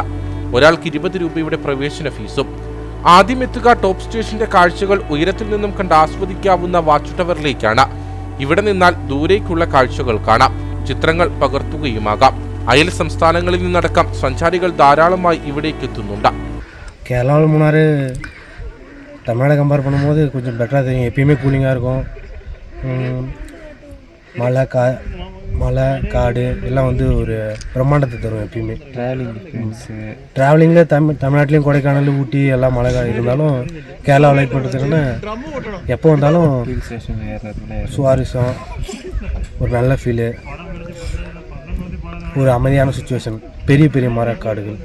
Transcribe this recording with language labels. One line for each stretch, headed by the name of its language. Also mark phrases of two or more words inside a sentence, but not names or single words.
Malayalam: ഒരാൾക്ക് 20 രൂപയുടെ പ്രവേശന ഫീസും. ആദ്യം എത്തുക ടോപ്പ് സ്റ്റേഷന്റെ കാഴ്ചകൾ ഉയരത്തിൽ നിന്നും കണ്ട് ആസ്വദിക്കാവുന്ന വാച്ച് ടവറിലേക്കാണ്. ഇവിടെ നിന്നാൽ ദൂരേക്കുള്ള കാഴ്ചകൾ കാണാം, ചിത്രങ്ങൾ പകർത്തുകയുമാകാം. അയൽ സംസ്ഥാനങ്ങളിൽ നിന്നടക്കം സഞ്ചാരികൾ ധാരാളമായി ഇവിടേക്ക് എത്തുന്നുണ്ട്.
Tamil: கேரளாவில் மூணாறு தமிழ்நாடு கம்பேர் பண்ணும்போது கொஞ்சம் பெட்டராக தெரியும். எப்பயுமே கூலிங்காக இருக்கும். மலை காடு எல்லாம் வந்து ஒரு பிரம்மாண்டத்தை தரும். எப்பயுமே ட்ராவலிங்கில் தமிழ்நாட்டிலையும் கொடைக்கானல் ஊட்டி எல்லாம் மலை இருந்தாலும் கேரளா லைக் பண்ணுறதுக்குன்னு எப்போ வந்தாலும் சுவாரஸ்யம், ஒரு நல்ல ஃபீலு, ஒரு அமைதியான சுச்சுவேஷன், பெரிய பெரிய மரக்காடுகள்.